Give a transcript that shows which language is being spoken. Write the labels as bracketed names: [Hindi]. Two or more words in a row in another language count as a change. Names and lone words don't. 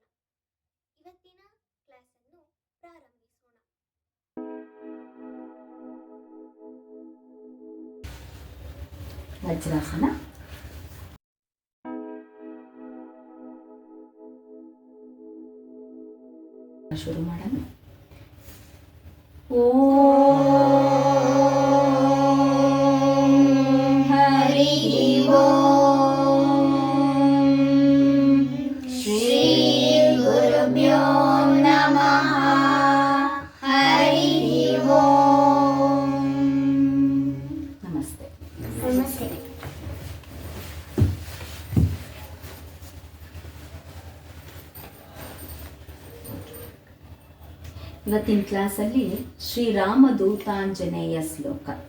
[Kannada] ಇವತ್ತಿನ ಕ್ಲಾಸ್ ಅನ್ನು ಪ್ರಾರಂಭಿಸೋಣ. ವಜ್ರಾಸನ. ಶುರು ಮಾಡೋಣ. [Sanskrit] ಓಂ ಹರಿ ಓಂ ಶ್ರೀ ಗುರುಭ್ಯೋ ನಮಃ. ಹರಿ ಓಂ. [Kannada] ನಮಸ್ತೆ. ನಮಸ್ತೆ. ಇವತ್ತಿನ ಕ್ಲಾಸಲ್ಲಿ ಶ್ರೀರಾಮದೂತಾಂಜನೇಯ ಶ್ಲೋಕ.